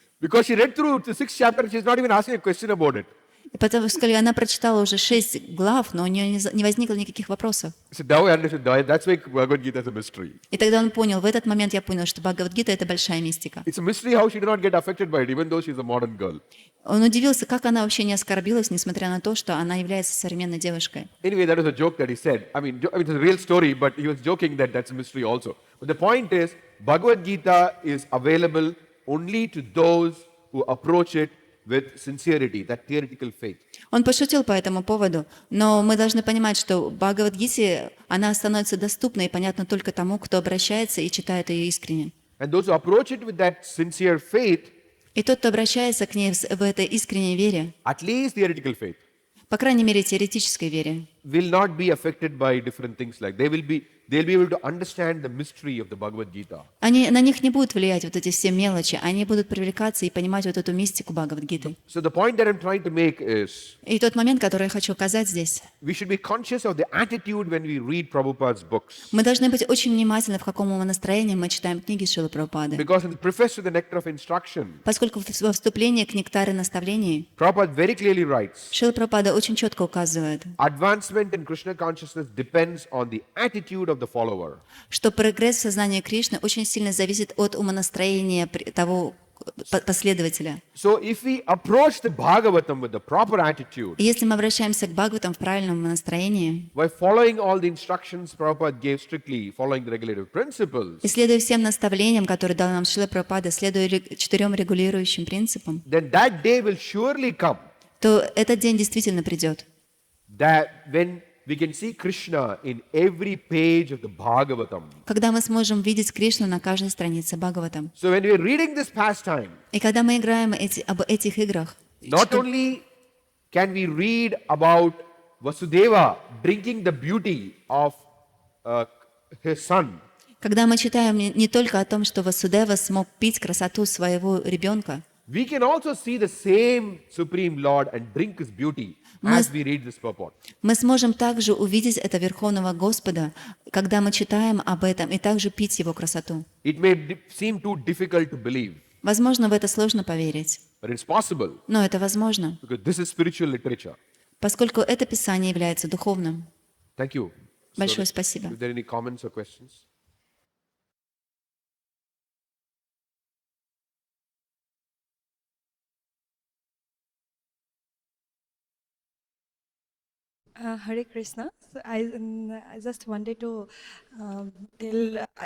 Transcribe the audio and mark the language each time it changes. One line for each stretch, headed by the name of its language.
English: Because she read through the 6th chapter, she's not even asking a question about it.
Russian: Потому что она прочитала уже 6 глав, но у нее не возникло никаких вопросов.
English: So now I understood, that's why Bhagavad Gita is a mystery.
Russian: И тогда он понял, в этот момент я понял, что Бхагавад-гита — это большая мистика.
English: It's a mystery how she did not get affected by it, even though she's a modern girl.
Russian: Он удивился, как она вообще не оскорбилась, несмотря на то, что она является современной девушкой.
English: Anyway, that was a joke that he said. I mean, it's a real story, but he was joking that that's a mystery also. But the point is, Bhagavad Gita is available only to those who approach it with sincerity, that theoretical faith.
Russian: Он пошутил по этому поводу, но мы должны понимать, что Бхагавад-гите, она становится доступной и понятна только тому, кто обращается и читает ее искренне.
English: And those who approach it with that sincere faith,
Russian: И тот, кто обращается к ней в этой искренней вере,
English: at least theoretical faith,
Russian: по крайней мере, теоретической вере,
English: will not be affected by different things like they'll be able to understand the mystery of the Bhagavad Gita.
Russian: на них не будут влиять вот эти все мелочи, они будут привлекаться и понимать вот эту мистику Бхагавад-гиты.
English: So the point that I'm trying to make is,
Russian: И тот момент, который я хочу указать здесь,
English: we should be conscious of the attitude when we read Prabhupada's books.
Russian: мы должны быть очень внимательны, в каком настроении мы читаем книги Шрилы Прабхупады.
English: Because in the preface to the Nectar of Instruction,
Russian: Поскольку во вступлении к нектаре наставлений
English: Prabhupada very clearly writes,
Russian: Шрила Прабхупада очень четко указывает,
English: advancement in Krishna consciousness depends on the attitude of the follower.
Russian: что прогресс в сознании Кришны очень сильно зависит от умонастроения того последователя.
English: So if we approach the Bhagavatam with the proper attitude,
Russian: И если мы обращаемся к Бхагаватам в правильном настроении,
English: by following all the instructions Prabhupada gave strictly, following the regulative principles,
Russian: и следуя всем наставлениям, которые дал нам Шрила Прабхупада, следуя 4 регулирующим принципам,
English: then that day will surely come
Russian: то этот день действительно придет.
English: that when we can see Krishna in every page of the Bhagavatam.
Russian: Когда мы сможем видеть Кришну на каждой странице Бхагаватам.
English: So when we are reading this pastime,
Russian: И когда мы играем об этих играх,
English: not only can we read about Vasudeva drinking the beauty of his son,
Russian: когда мы читаем не только о том, что Васудева смог пить красоту своего ребенка,
English: we can also see the same Supreme Lord and drink his beauty as we read this purport.
Russian: мы сможем также увидеть это Верховного Господа, когда мы читаем об этом, и также пить Его красоту.
English: It may seem too difficult to believe,
Russian: Возможно, в это сложно поверить,
English: but it's possible
Russian: но это возможно,
English: because this is spiritual literature.
Russian: поскольку это Писание является духовным.
English: Thank you.
Russian: Большое спасибо.
English: If there are any comments or questions? Hare Krishna. So I just wanted to tell.